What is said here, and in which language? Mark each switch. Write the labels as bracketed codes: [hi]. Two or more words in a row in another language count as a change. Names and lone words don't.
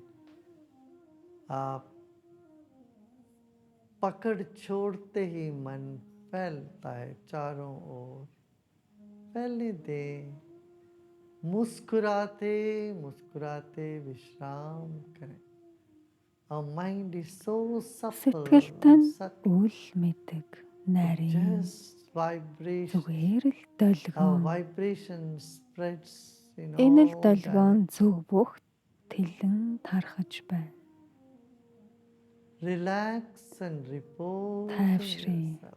[hi] आप पकड़ छोड़ते ही मन फैलता है चारों ओर. फैलने दें. मुस्कुराते मुस्कुराते विश्राम करें. [en] Our mind is so supple [mn] Сэтгэлтэй [en] and [mn] нь [en] subtle. [mn] үл мэддэг, нарийн [en] just vibration. [mn] зүгээр л [en] Our [mn] долгион. [en] vibration spreads in [mn] Энэ л [en] all [mn] долгион [en] directions. [mn] зөв бүх тэлэн тархаж байна. [en] Relax and repose in [mn] Тайвшрый. [en] yourself.